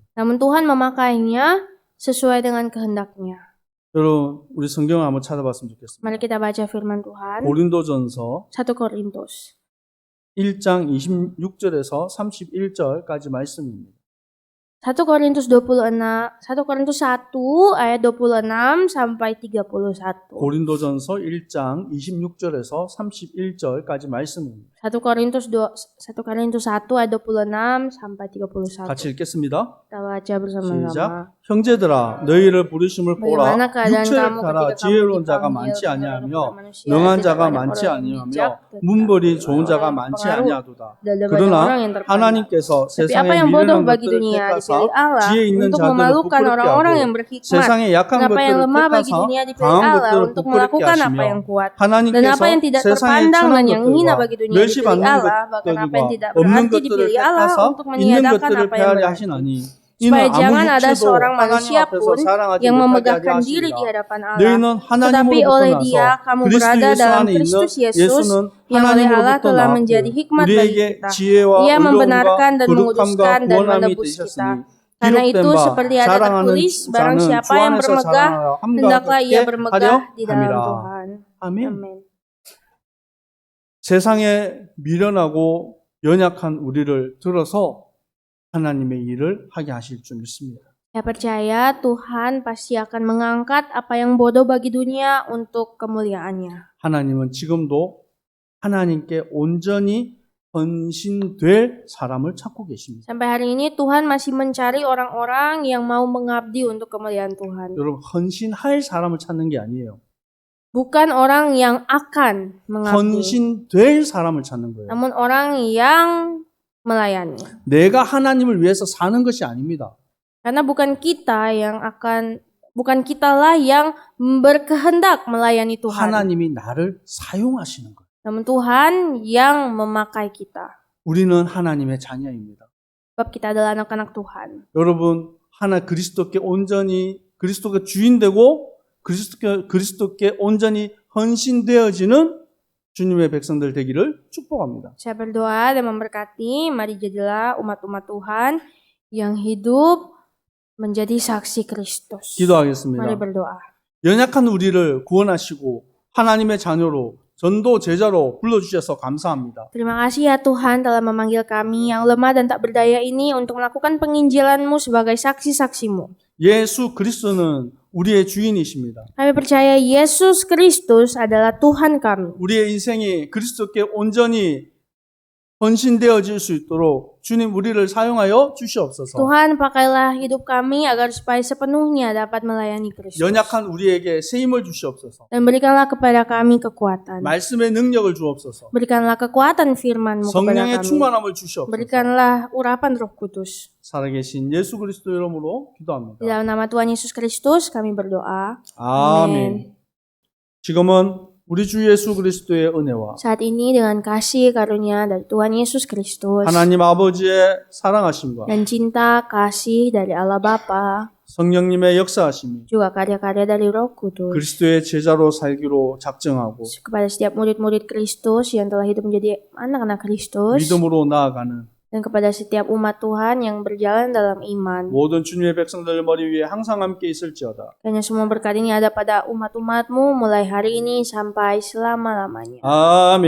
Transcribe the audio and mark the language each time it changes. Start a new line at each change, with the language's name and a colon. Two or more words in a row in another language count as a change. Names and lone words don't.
Indonesian: Namun Tuhan memakainya sesuai dengan kehendaknya.
Korean: 여러분, 우리 성경을 한번 찾아봤으면 좋겠습니다.
Indonesian: Mari kita baca firman Tuhan.
Korean: 고린도전서
Indonesian: 1 Korintus.
Korean: 1장 26절에서 31절까지 말씀입니다.
Indonesian: 1 Korintus 1 ayat 26 sampai 31.
Korean: 고린도전서 1장 26절에서 31절까지 말씀입니다.
Indonesian: 1 Korintus 1 ayat 26 sampai 31.
Korean: 같이 읽겠습니다.
Indonesian: Kita baca bersama-sama.
Korean: 시작. 형제들아 너희를 부르심을 보라.
Indonesian: Bagaimana keadaan
Korean: 육체를
Indonesian: kamu
Korean: 따라
Indonesian: ketika kamu
Korean: 지혜로운 자가
Indonesian: dipanggil
Korean: 많지
Indonesian: kepada
Korean: 아니하며
Indonesian: manusia,
Korean: 능한
Indonesian: tidak
Korean: 자가
Indonesian: banyak
Korean: 많지
Indonesian: orang yang
Korean: 아니하며
Indonesian: bijak, tetapi
Korean: 문벌이 좋은
Indonesian: orang
Korean: 자가
Indonesian: yang
Korean: 많지
Indonesian: pengaruh,
Korean: 아니하도다.
Indonesian: dan banyak orang
Korean: 그러나
Indonesian: yang terpandang.
Korean: 하나님께서
Indonesian: Tapi apa
Korean: 세상에
Indonesian: yang bodoh
Korean: 미련한
Indonesian: bagi
Korean: 것들을
Indonesian: dunia
Korean: 택하사
Indonesian: dipilih Allah
Korean: 지혜 있는
Indonesian: untuk
Korean: 자들을
Indonesian: memalukan
Korean: 부끄럽게
Indonesian: orang-orang yang
Korean: 하고
Indonesian: berhikmat.
Korean: 세상에 약한
Indonesian: Dan apa yang
Korean: 것들을
Indonesian: lemah bagi
Korean: 택하사
Indonesian: dunia dipilih
Korean: 강한
Indonesian: Allah
Korean: 것들을
Indonesian: untuk
Korean: 부끄럽게
Indonesian: melakukan apa
Korean: 하시며
Indonesian: yang kuat. Dan
Korean: 하나님께서
Indonesian: apa yang tidak
Korean: 세상에
Indonesian: terpandang
Korean: 천한
Indonesian: dan yang hina
Korean: 것들과
Indonesian: bagi dunia dipilih
Korean: 멸시받는
Indonesian: Allah. Bahkan apa yang tidak
Korean: 것들과 없는
Indonesian: berarti
Korean: 것들을
Indonesian: dipilih Allah
Korean: 택하사
Indonesian: untuk
Korean: 있는
Indonesian: meniadakan
Korean: 것들을
Indonesian: apa yang
Korean: 패하려
Indonesian: berarti.
Korean: 하시나니
Indonesian: Supaya
Korean: 이는
Indonesian: jangan
Korean: 아무
Indonesian: ada
Korean: 육체도
Indonesian: seorang
Korean: 하나님
Indonesian: manusia
Korean: 앞에서
Indonesian: pun
Korean: 자랑하지
Indonesian: yang
Korean: 못하게
Indonesian: memegahkan
Korean: 하게
Indonesian: diri di
Korean: 하시리라.
Indonesian: hadapan Allah.
Korean: 너희는
Indonesian: Tetapi
Korean: 하나님으로부터
Indonesian: oleh
Korean: 나서
Indonesian: Dia kamu
Korean: 그리스도
Indonesian: berada
Korean: 예수
Indonesian: dalam
Korean: 안에 있는
Indonesian: Kristus Yesus
Korean: 예수는
Indonesian: yang oleh Allah
Korean: 하나님으로부터
Indonesian: telah
Korean: 나왔고
Indonesian: menjadi hikmat bagi
Korean: 우리에게
Indonesian: kita.
Korean: 지혜와
Indonesian: Ia
Korean: 의로움과
Indonesian: membenarkan dan
Korean: 거룩함과
Indonesian: menguduskan dan
Korean: 구원함이
Indonesian: menebus kita.
Korean: 되셨으니
Indonesian: Karena
Korean: 기록된
Indonesian: itu
Korean: 바
Indonesian: seperti ada
Korean: 자랑하는
Indonesian: tertulis, barang
Korean: 자는 주
Indonesian: siapa yang
Korean: 안에서
Indonesian: bermegah,
Korean: 자랑하여 함과
Indonesian: hendaklah ia
Korean: 같게
Indonesian: bermegah
Korean: 하려
Indonesian: di dalam
Korean: 함이라.
Indonesian: Tuhan.
Korean: 아멘.
Indonesian: Amin.
Korean: 세상에 미련하고 연약한 우리를 들어서 하나님의 일을 하게 하실 줄 믿습니다.
Indonesian: Saya percaya Tuhan pasti akan mengangkat apa yang bodoh bagi dunia untuk kemuliaannya.
Korean: 하나님은 지금도 하나님께 온전히 헌신될 사람을 찾고 계십니다.
Indonesian: Sampai hari ini Tuhan masih mencari orang-orang yang mau mengabdi untuk kemuliaan Tuhan.
Korean: 여러분, 헌신할 사람을 찾는 게 아니에요.
Indonesian: Bukan orang yang akan mengabdi,
Korean: 헌신될 사람을 찾는 거예요.
Indonesian: namun orang yang melayani.
Korean: 내가 하나님을 위해서 사는 것이 아닙니다.
Indonesian: Karena bukan kitalah yang berkehendak melayani Tuhan.
Korean: 하나님이 나를 사용하시는 거예요.
Indonesian: Namun Tuhan yang memakai kita.
Korean: 우리는 하나님의 자녀입니다.
Indonesian: Sebab kita adalah anak-anak Tuhan.
Korean: 여러분, 그리스도께 온전히 그리스도가 주인 되고 그리스도께 온전히 헌신되어지는 주님의 백성들 되기를 축복합니다.
Indonesian: Saya berdoa dan memberkati, mari jadilah umat-umat Tuhan yang hidup menjadi saksi Kristus. Mari
Korean: 기도하겠습니다.
Indonesian: berdoa.
Korean: 연약한 우리를 구원하시고 하나님의 자녀로 전도 제자로 불러주셔서 감사합니다.
Indonesian: Terima kasih ya Tuhan telah memanggil kami yang lemah dan tak berdaya ini untuk melakukan penginjilan-Mu sebagai saksi-saksi-Mu.
Korean: 예수 그리스도는 우리의 주인이십니다.
Indonesian: Kami percaya Yesus Kristus adalah Tuhan kami.
Korean: 우리의 인생이 그리스도께 온전히 헌신되어질 수 있도록 주님 우리를 사용하여 주시옵소서.
Indonesian: Tuhan, pakailah hidup kami agar supaya sepenuhnya dapat melayani Kristus.
Korean: 연약한 우리에게 새 힘을 주시옵소서.
Indonesian: Dan berikanlah kepada kami kekuatan.
Korean: 말씀의 능력을 주옵소서.
Indonesian: Berikanlah kekuatan firman-Mu kepada
Korean: 성령의
Indonesian: kami.
Korean: 충만함을 주시옵소서.
Indonesian: Berikanlah urapan Roh Kudus.
Korean: 살아계신 예수 그리스도 이름으로 기도합니다.
Indonesian: Di dalam nama Tuhan Yesus Kristus kami berdoa.
Korean: 아멘. 지금은 우리 주 예수 그리스도의 은혜와
Indonesian: Saat ini dengan kasih karunia dari Tuhan Yesus Kristus
Korean: 하나님 아버지의 사랑하심과
Indonesian: dan cinta kasih dari Allah Bapa,
Korean: 성령님의 역사하심이
Indonesian: juga karya-karya dari Roh Kudus
Korean: 그리스도의 제자로 살기로 작정하고
Indonesian: kepada setiap murid-murid Kristus yang telah hidup menjadi anak-anak Kristus
Korean: 믿음으로 나아가는
Indonesian: dan kepada setiap umat Tuhan yang berjalan dalam iman.
Korean: 모든 주님의 백성들 머리 위에 항상 함께 있을지어다.
Indonesian: Hanya semua berkat ini ada pada umat-umatmu mulai hari ini sampai selama-lamanya.